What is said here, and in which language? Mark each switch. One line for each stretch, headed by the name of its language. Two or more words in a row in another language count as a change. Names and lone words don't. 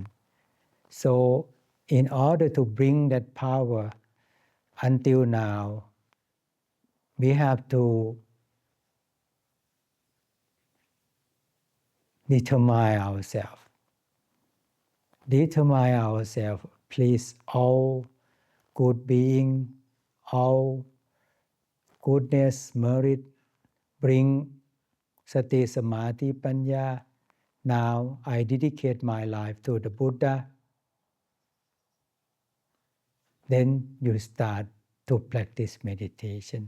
English: So in order to bring that power until now, we have to determine ourselves. Determine ourselves, please all good being, all goodness, merit, bring
Pali: sati, samadhi, panya.
English: Now I dedicate my life to the Buddha. Then you start to practice meditation.